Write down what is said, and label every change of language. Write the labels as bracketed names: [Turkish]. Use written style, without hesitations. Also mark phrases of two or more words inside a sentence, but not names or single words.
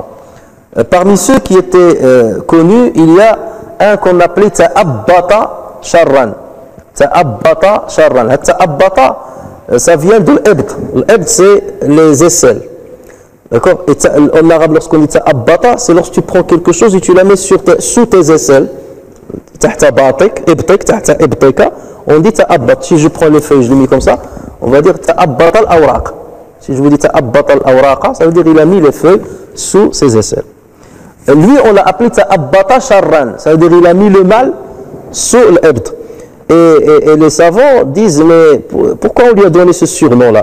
[French] Parmi ceux qui étaient connus, il y a un qu'on appelait Ta'abbata Sharran. Ta'abbata Sharran. Ta'abbata, ça vient de l'ebd. L'ebd, c'est les aisselles. D'accord? Et en arabe, lorsqu'on dit ta'abbata, c'est lorsque tu prends quelque chose et tu la mets sous tes aisselles. [Arabic] تحت بطك، إبطك، تحت إبطك. [French] On dit ta'abbat. Si je prends les feuilles, je les mets comme ça, on va dire [Arabic] تأبط الأوراق. [French] Si je vous dis [Arabic] تأبط الأوراقَ, [French] ça veut dire il a mis les feuilles sous ses aisselles. Et lui, on l'a appelé ta'abbata sharran. Ça veut dire il a mis le mal sous l'ebd. Et les savants disent, mais pourquoi on lui a donné ce surnom-là?